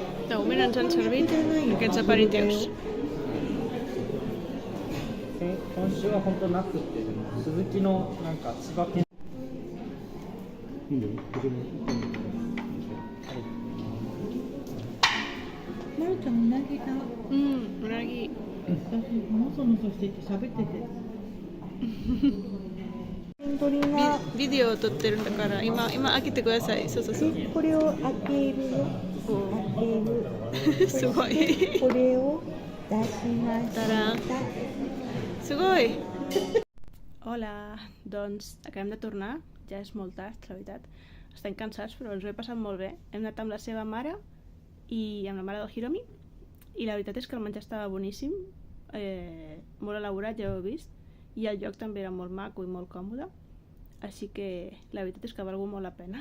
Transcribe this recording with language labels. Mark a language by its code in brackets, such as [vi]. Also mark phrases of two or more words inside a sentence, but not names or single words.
[ca] De moment ens han servit aquests aperitius. [ja] 今週は本当なくって、でも鈴木のなんか千葉県。いいよ。まるちゃんうなぎだ。うなぎ。私もそもそしてて喋ってて。鳥ビがビデオを撮ってるんだから今開けてください。そうそうそう。これを開けるよ。開ける。すごい。これを出しました。たらん。すごい! [ca] Hola, doncs acabem de tornar, ja és molt tard, la veritat. Estem cansats, però ens ho he passat molt bé. Hem anat amb la seva mare i amb la mare del Hiromi i la veritat és que el menjar estava boníssim, molt elaborat, ja ho heu vist, i el lloc també era molt maco i molt còmode, així que la veritat és que ha valgut molt la pena.